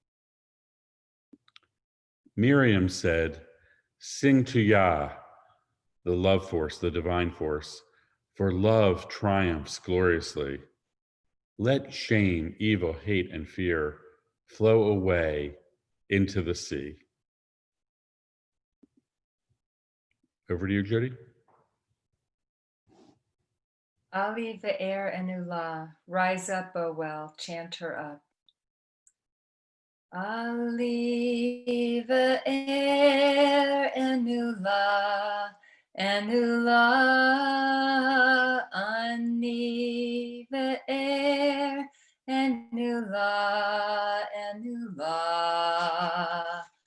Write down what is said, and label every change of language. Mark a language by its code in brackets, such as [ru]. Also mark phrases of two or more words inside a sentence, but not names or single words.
[en] Miriam said, "Sing to Yah, the love force, the divine force, for love triumphs gloriously. Let shame, evil, hate, and fear flow away into the sea." Over to you, Jody. [he] עלי באר ענו לה, [en] rise up, O well, chant her up. [he] עלי באר ענו לה, ענו לה, אני באר ענו לה, ענו לה.